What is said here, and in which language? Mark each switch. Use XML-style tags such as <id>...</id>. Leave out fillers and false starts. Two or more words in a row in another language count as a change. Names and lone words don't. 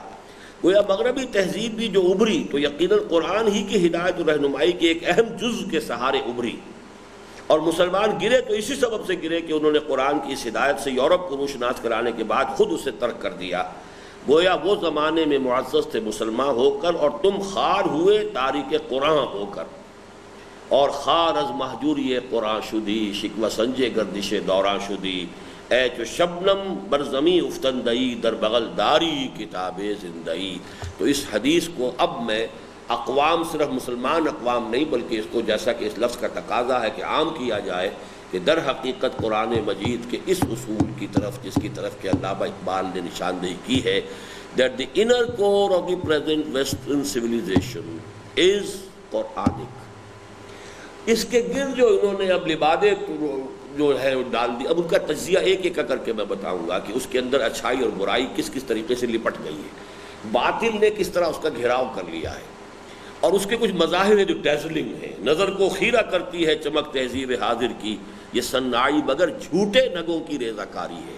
<ur>گویا مغربی تہذیب بھی جو ابھری تو یقیناً قرآن ہی کی ہدایت و رہنمائی کے ایک اہم جزء کے سہارے ابھری، اور مسلمان گرے تو اسی سبب سے گرے کہ انہوں نے قرآن کی اس ہدایت سے یورپ کو روشناس کرانے کے بعد خود اسے ترک کر دیا. گویا وہ زمانے میں معزز تھے مسلمان ہو کر،</ur> <fa>اور تم خار ہوئے تاریک قرآن ہو کر، اور خار از محجوری قرآن شدی شکوہ سنجے گردش دوران شدی، اے چو شبنم بر زمیں افتندئی در بغل داری کتاب زندئی.</fa> <ur>تو اس حدیث کو اب میں اقوام، صرف مسلمان اقوام نہیں بلکہ اس کو جیسا کہ اس لفظ کا تقاضا ہے کہ عام کیا جائے، کہ در حقیقت قرآن مجید کے اس اصول کی طرف جس کی طرف کہ علامہ اقبال نے نشاندہی کی ہے</ur> <en>that the inner core of the present western civilization is Quranic.</en> <ur>اس کے گرد جو انہوں نے اب لبادے جو ہے ڈال دی، اب ان کا تجزیہ ایک ایک کر کے میں بتاؤں گا کہ اس کے اندر اچھائی اور برائی کس کس طریقے سے لپٹ گئی ہے، باطل نے کس طرح اس کا گھیراؤ کر لیا ہے، اور اس کے کچھ مظاہر ہیں جو ڈیزلنگ ہیں، نظر کو خیرہ کرتی ہے چمک تہذیب حاضر کی، یہ صناعی مگر جھوٹے نگوں کی ریزہ کاری ہے.</ur>